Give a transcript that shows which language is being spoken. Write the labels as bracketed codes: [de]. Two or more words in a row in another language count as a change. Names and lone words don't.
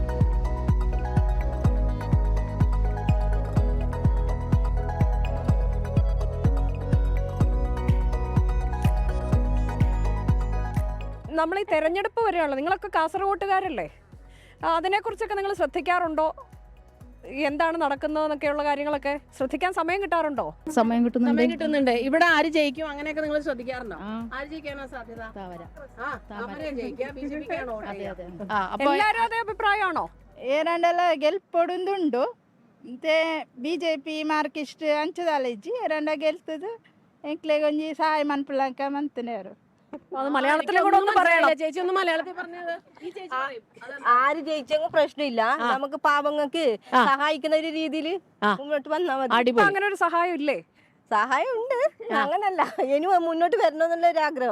[ml] നമ്മൾ ഈ തെരഞ്ഞെടുപ്പ് വരെയാണല്ലോ, നിങ്ങളൊക്കെ കാസർഗോട്ടുകാരല്ലേ, അതിനെക്കുറിച്ചൊക്കെ നിങ്ങൾ ശ്രദ്ധിക്കാറുണ്ടോ? എന്താണ് നടക്കുന്നതെന്നൊക്കെയുള്ള കാര്യങ്ങളൊക്കെ ശ്രദ്ധിക്കാൻ സമയം കിട്ടാറുണ്ടോ? സമയം കിട്ടുന്നുണ്ട്. ഇവിടെ ആര് ജയിക്കും അങ്ങനെയൊക്കെ നിങ്ങൾ ശ്രദ്ധിക്കാറുണ്ടോ? ആര് ജയിക്കാനാ സാധ്യത? എല്ലാരും അതേ അഭിപ്രായമാണോ? [tcy] ಏರಂಡೆಲ್ಲ ಗೆಲ್ಪೊಡುಂದುಂಡು ಮತ್ತೆ ಬಿಜೆಪಿ ಮಾರ್ಕಿಸ್ಟ್ ಅಂಚದಾಲಜ್ಜಿ ಏರಂಡ ಗೆಲ್ತದು ಎಂಕ್ಲೆಗ್ ಒಂಜಿ ಸಹಾಯ ಮನ್ಪುಳಂಕ ಮಂತನೇರು. [ml] അത് മലയാളത്തിലെ കൂടെ ഒന്ന് പറയണം. ചേച്ചി ഒന്ന് മലയാളത്തിൽ പറഞ്ഞത്. ആര് ജയിച്ചെങ്കിൽ പ്രശ്നമില്ല, നമുക്ക് പാവങ്ങൾക്ക് സഹായിക്കുന്ന ഒരു രീതിയിൽ മുന്നോട്ട് വന്നാൽ മതി. ഇപ്പൊ അങ്ങനെ ഒരു സഹായം ഇല്ലേ? സഹായം ഉണ്ട്, അങ്ങനല്ല, ഇനി മുന്നോട്ട് വരണമെന്നുള്ള ഒരു ആഗ്രഹം.